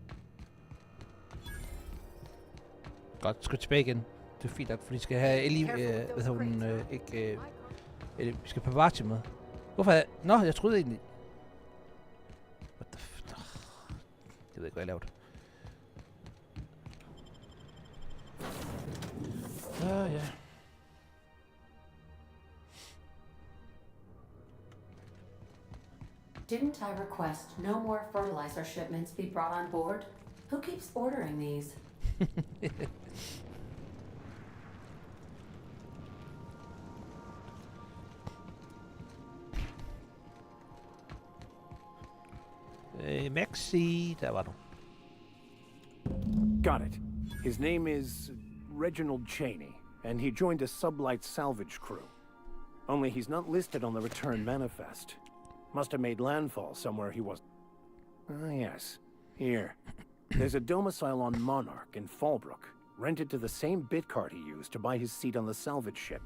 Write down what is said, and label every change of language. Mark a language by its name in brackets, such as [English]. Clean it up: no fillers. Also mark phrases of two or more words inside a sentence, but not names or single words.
[Danish] Godt, skal tilbage igen. Det er fint nok, fordi vi skal have Ellie, vi skal Pavati med. Hvorfor er Nå, jeg troede egentlig... [English] What the [Danish] jeg ved ikke, hvad jeg lavede. Ja. [English] Didn't I request no more fertilizer shipments be brought on board? Who keeps ordering these? [Danish] Maxi, der var du. [English] Got it. His name is Reginald Cheney, and he joined a sublight salvage crew. Only he's not listed on the return manifest. Must have made landfall somewhere he was. Ah, yes. Here. There's a domicile on Monarch in Fallbrook, rented to the same bit card he used to buy his seat on the salvage ship.